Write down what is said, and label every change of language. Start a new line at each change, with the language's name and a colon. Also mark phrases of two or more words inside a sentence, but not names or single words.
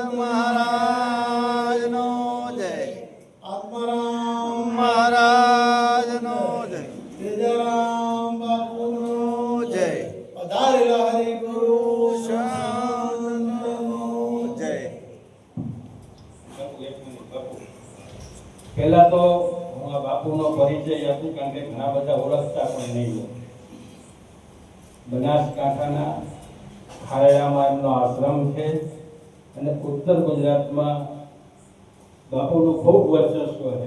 Gujarati: મહારાજનો જય। आत्माराम મહારાજનો જય। તેજારામ બાપૂનો जय। પધારેલા હરિ ગુરુ શાંતનો જય। પહેલા તો હું આ બાપુનો પરિચય આપું, કારણ કે ઘણા બધા ઓળખતા પણ નહીં હોય. બનાસકાંઠાના ખારેડામાં એમનો આશ્રમ છે અને ઉત્તર ગુજરાતમાં બાપુનું ખૂબ વર્ચસ્વ છે.